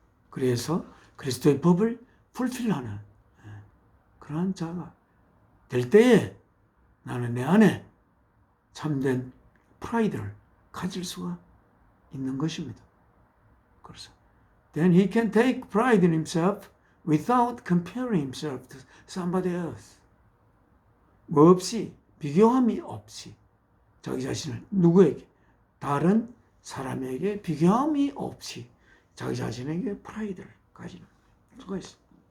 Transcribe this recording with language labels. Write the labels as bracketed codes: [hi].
[ko] 그래서 그리스도의 법을 풀필하는 그러한 자가 될 때에 나는 내 안에 참된 프라이드를 가질 수가 있는 것입니다. 그래서 [en] then he can take pride in himself without comparing himself to somebody else. [ko] 뭐 없이, 비교함이 없이 자기 자신을 누구에게, 다른 사람에게 비교함이 없이 자기 자신에게 프라이드를 가지는 수가 있습니다.